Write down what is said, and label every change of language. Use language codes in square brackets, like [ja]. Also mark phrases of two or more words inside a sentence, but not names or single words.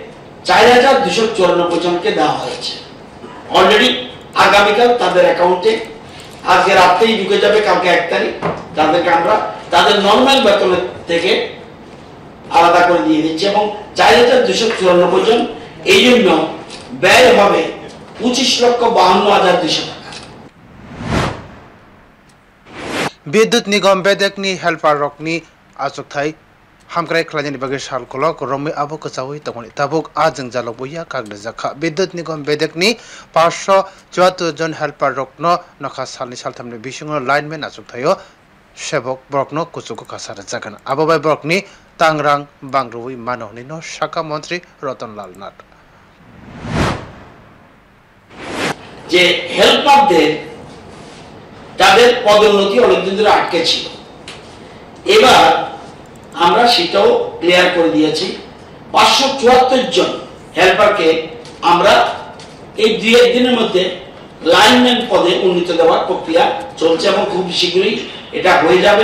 [bn] 4294 জনকে দেওয়া হয়েছে অলরেডি আগামীকাল তাদের অ্যাকাউন্টে আজকে রাতেই ঢুকে যাবে কালকে 1 তারিখ তাদেরকে আমরা তাদের নরমাল বেতনের থেকে আলাদা করে দিয়ে দিচ্ছে এবং 4294 জন এই জন্য ব্যয় হবে 25,52,200 টাকা বিদ্যুৎ নিগম [trp] bedekni helper rokni asokthai hamkrai khlainani bagai salkolok romi abo kachawi tongoni tabuk a jengjalo boya kaglejakha [bn] bidyut nigam [trp] bedekni 574 jon helper rokno nokha salni salthamni bisingo lineman asokthai sebok borokno kuchuko kasara jagana abobai borokni tangrang bangrui manoni no shaka mantri Ratanlal Nath [bn] যে হেল্পারদের যাদের পদোন্নতি অনেকদিন ধরে আটকে ছিল। এবার আমরা সেটাও ক্লিয়ার করে দিয়েছি। 574 জন হেল্পারকে আমরা এই 2-1 দিনের মধ্যে লাইনম্যান পদে উন্নীত দেওয়ার প্রক্রিয়া চলছে এবং খুব শীঘ্রই এটা হয়ে যাবে।